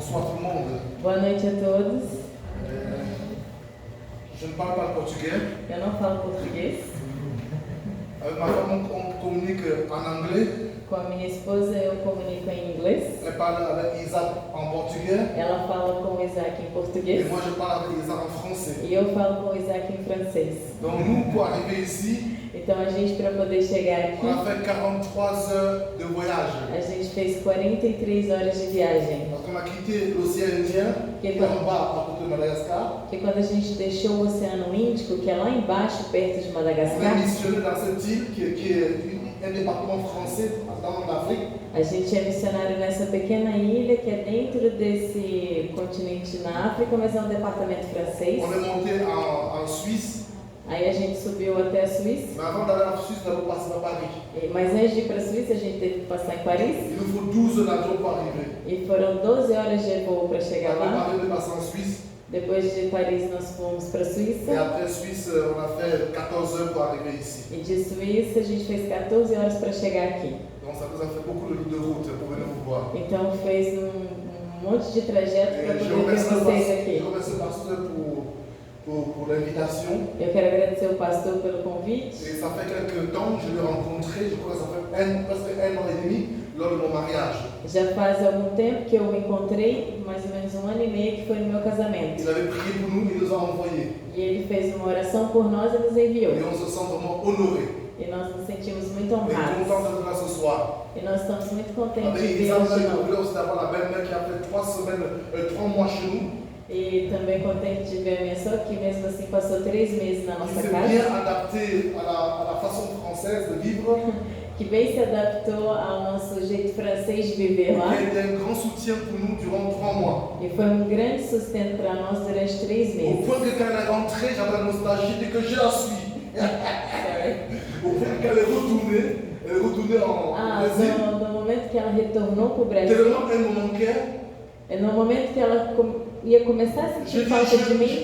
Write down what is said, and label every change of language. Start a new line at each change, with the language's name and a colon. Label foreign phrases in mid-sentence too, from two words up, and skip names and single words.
French: Bonsoir tout le monde.
Portuguese: Boa noite a todos.
French: Je ne parle pas le portugais.
Portuguese: Eu não falo português.
French: Avec ma femme, on communique en anglais.
Portuguese: Com a minha esposa eu comunico em inglês.
French: Elle parle avec Isaac en portugais.
Portuguese: Ela fala com o Isaac em
French: Et
Portuguese: português.
French: moi, je parle avec Isaac en français.
Portuguese: E eu falo com o Isaac em francês.
French: Donc nous, pour arriver ici,
Portuguese: Então a gente, para poder chegar
French: on a
Portuguese: aqui,
French: fait 43 heures de voyage.
Portuguese: a gente fez 43 horas de viagem.
French: Parce qu'on a quitté l'océan Indien, qui est en bas à côté de Madagascar.
Portuguese: Porque quando a gente deixou o Oceano Índico, que é lá embaixo, perto de
French: On est
Portuguese: Madagascar,
French: missionné dans cette île qui est un département français dans l'Afrique.
Portuguese: a gente é missionário nessa pequena ilha que é dentro desse continente na África, mas é um departamento francês.
French: On est monté en Suisse.
Portuguese: Aí a gente subiu até a Suíça.
French: Mais avant d'aller en Suisse, nous avons passé par Paris.
Portuguese: Mas antes de ir para a Suíça, a gente teve que passar em Paris.
French: Il nous faut 12 heures d'avion pour arriver.
Portuguese: E foram 12 horas de voo para chegar
French: Après
Portuguese: lá.
French: Paris, on est passé en Suisse.
Portuguese: Depois de Paris, nós fomos para a
French: Et
Portuguese: Suíça.
French: après Suisse, on a fait 14 heures pour arriver ici.
Portuguese: E de Suíça, a gente fez 14 horas para chegar aqui.
French: Donc ça nous a fait beaucoup de route pour venir vous voir.
Portuguese: Então fez um monte de trajeto
French: Et
Portuguese: para
French: je
Portuguese: poder ver
French: remercie
Portuguese: vocês
French: je
Portuguese: aqui.
French: remercie le pasteur pour l'invitation.
Portuguese: Eu quero agradecer o pastor pelo convite.
French: Et ça fait quelques temps que je l'ai rencontré, je crois que ça fait presque un an et demi, lors de mon mariage.
Portuguese: Já faz algum tempo que eu o encontrei, mais ou menos 1 ano e meio, que foi no meu casamento.
French: Il avait prié pour nous, il nous a envoyés.
Portuguese: E ele fez uma oração por nós e nos enviou.
French: Et on se sent vraiment honoré.
Portuguese: E nós nos sentimos muito
French: Et content
Portuguese: honrados.
French: d'être là ce soir.
Portuguese: E nós estamos muito contentes de
French: Avec
Portuguese: ver
French: Isabelle,
Portuguese: hoje de
French: on
Portuguese: novo.
French: voulait aussi avoir la belle-mère qui a fait 3 mois chez nous.
Portuguese: E também contente de ver a minha sogra, que mesmo assim passou 3 meses na
French: Qui
Portuguese: nossa
French: s'est bien
Portuguese: casa,
French: adapté à la façon française de vivre.
Portuguese: que bem se adaptou ao nosso jeito francês de viver lá.
French: Qui a été un grand soutien pour nous durant 3 mois.
Portuguese: E foi um grande sustento para nós durante 3
French: Au
Portuguese: meses.
French: point que quand elle est rentrée, j'avais la nostalgie dès que je la suis. Sorry. Au point qu'elle est retournée en
Portuguese: Ah,
French: Brésil.
Portuguese: no momento que ela retornou para o Brasil,
French: Tellement elle me manquait,
Portuguese: no momento que ela ia começar a
French: je
Portuguese: sentir
French: dis
Portuguese: falta de mim,